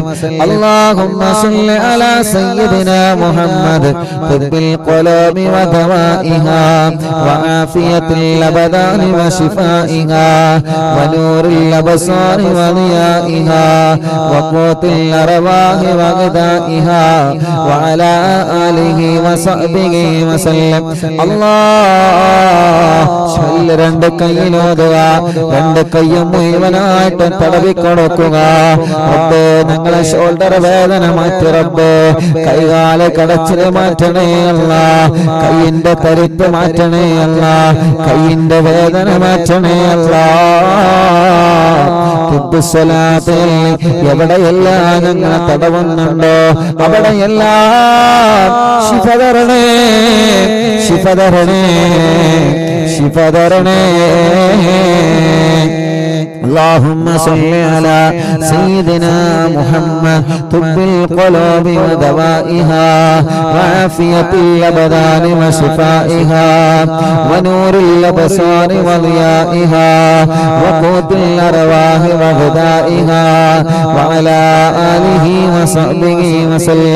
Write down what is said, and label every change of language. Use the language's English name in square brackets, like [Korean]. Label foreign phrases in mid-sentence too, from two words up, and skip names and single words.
[Arabic] اللهم صل على سيدنا محمد طب القلوب ودوائها وعافية الأبدان وشفائها ونور الأبصار وضيائها وقوت الأرواح وغذائها وعلى آله وصحبه وسلم. [Malayalam] الله രണ്ട് കൈയിലോതുക, രണ്ട് കൈയും മുഴുവനായിട്ട് തടവിക്കൊടുക്കുക. റബ്ബേ ഞങ്ങളെ ഷോൾഡർ വേദന മാറ്റി റബ്ബേ, കൈകാല കടച്ചിൽ മാറ്റണേ അല്ല, കൈയിന്റെ തരിപ്പ് മാറ്റണേ അല്ല, കൈയിന്റെ വേദന മാറ്റണേ അല്ല. എവിടെയെല്ലാം ഞങ്ങളെ തടവുന്നുണ്ടോ അവിടെയെല്ലാം ശിഫതരണേ, ശിഫതരണേ, ശിഫതരണേ. [Arabic] اللهم صل على سيدنا محمد طب القلوب ودوائها وعافية الأبدان وشفائها ونور الأبصار وضيائها وقوت الأرواح وغذائها وعلى آله وصحبه وسلم.